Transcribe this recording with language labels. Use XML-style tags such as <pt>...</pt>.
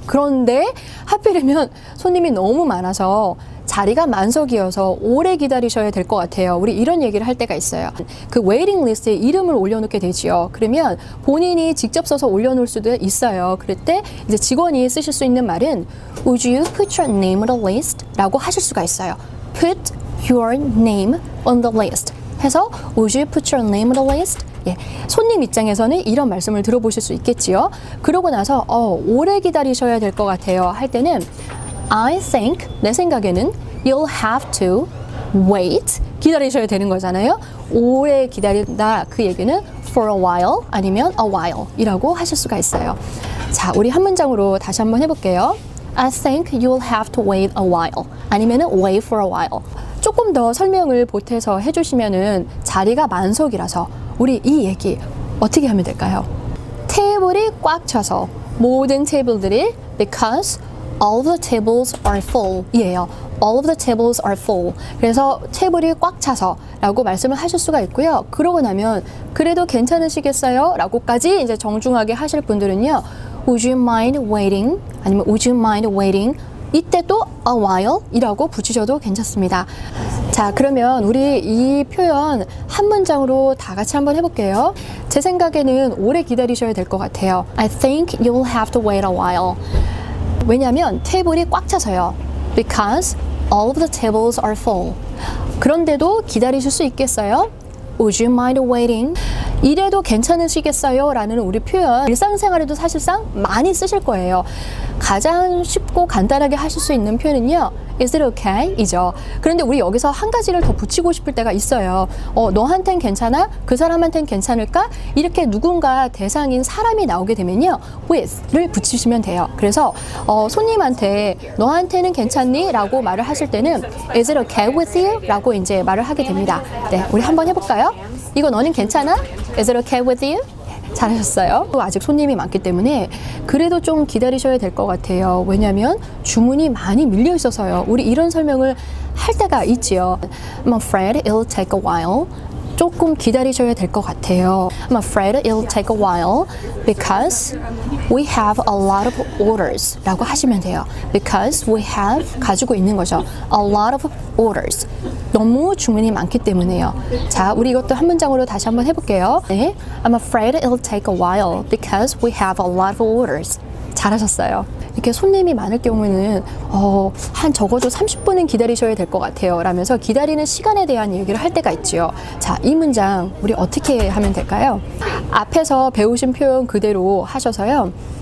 <ko>그런데 하필이면 손님이 너무 많아서 자리가 만석이어서 오래 기다리셔야 될 것 같아요. 우리 이런 얘기를 할 때가 있어요. 그 웨이팅 리스트에 이름을 올려놓게 되지요. 그러면 본인이 직접 써서 올려놓을 수도 있어요. 그럴 때 이제 직원이 쓰실 수 있는 말은</ko> <en>Would you put your name on the list?</en> <ko>라고 하실 수가 있어요.</ko> <en>Put your name on the list</en> <ko>해서</ko> <en>Would you put your name on the list?</en> <ko>예, 손님 입장에서는 이런 말씀을 들어보실 수 있겠지요. 그러고 나서 오래 기다리셔야 될 것 같아요 할 때는</ko> <en>I think,</en> <ko>내 생각에는</ko> <en>you'll have to wait,</en> <ko>기다리셔야 되는 거잖아요. 오래 기다린다, 그 얘기는</ko> <en>for a while</en> <ko>아니면</ko> <en>a while</en> <ko>이라고 하실 수가 있어요. 자, 우리 한 문장으로 다시 한번 해볼게요.</ko> <en>I think you'll have to wait a while</en> <ko>아니면은</ko> <en>wait for a while.</en> <ko>조금 더 설명을 보태서 해주시면은 자리가 만석이라서 우리 이 얘기 어떻게 하면 될까요? 테이블이 꽉 차서 모든 테이블들이</ko> <en>because all of the tables are full</en> <ko>이에요.</ko> <en>All of the tables are full.</en> <ko>그래서 테이블이 꽉 차서 라고 말씀을 하실 수가 있고요. 그러고 나면 그래도 괜찮으시겠어요? 라고까지 이제 정중하게 하실 분들은요.</ko> <en>Would you mind waiting?</en> <ko>아니면</ko> <en>Would you mind waiting?</en> <ko>이때 또</ko> <en>a while</en> <ko>이라고 붙이셔도 괜찮습니다. 자, 그러면 우리 이 표현 한 문장으로 다 같이 한번 해볼게요. 제 생각에는 오래 기다리셔야 될 것 같아요.</ko> <en>I think you'll have to wait a while.</en> <ko>왜냐하면 테이블이 꽉 차서요.</ko> <en>Because all of the tables are full.</en> <ko>그런데도 기다리실 수 있겠어요?</ko> <en>Would you mind waiting?</en> <ko>이래도 괜찮으시겠어요? 라는 우리 표현 일상생활에도 사실상 많이 쓰실 거예요. 가장 쉽고 간단하게 하실 수 있는 표현은요.</ko> <en>Is it okay?</en> <ko>이죠. 그런데 우리 여기서 한 가지를 더 붙이고 싶을 때가 있어요. 너한텐 괜찮아? 그 사람한텐 괜찮을까? 이렇게 누군가 대상인 사람이 나오게 되면요. with를 붙이시면 돼요. 그래서 손님한테 너한테는 괜찮니? 라고 말을 하실 때는</ko> <en>Is it okay with you?</en> <ko>라고 이제 말을 하게 됩니다. 네, 우리 한번 해볼까요? 이거 너는 괜찮아?</ko> <en>Is it okay with you?</en> <ko>잘하셨어요. 아직 손님이 많기 때문에 그래도 좀 기다리셔야 될 것 같아요. 왜냐하면 주문이 많이 밀려 있어서요. 우리 이런 설명을 할 때가 있지요.</ko> <en>I'm afraid it'll take a while.</en> <ko>조금 기다리셔야 될 것 같아요.</ko> <en>I'm afraid it'll take a while because we have a lot of orders</en> <ko>라고 하시면 돼요.</ko> <en>Because we have</en> <ko>가지고 있는 거죠.</ko> <en>A lot of orders.</en> <ko>너무 주문이 많기 때문에요. 자, 우리 이것도 한 문장으로 다시 한번 해볼게요.</ko> <en>네, I'm afraid it'll take a while because we have a lot of orders.</en> <ko>잘하셨어요. 이렇게 손님이 많을 경우에는 한 적어도 30분은 기다리셔야 될 것 같아요 라면서 기다리는 시간에 대한 얘기를 할 때가 있지요. 자, 이 문장 우리 어떻게 하면 될까요? 앞에서 배우신 표현 그대로 하셔서요.</ko>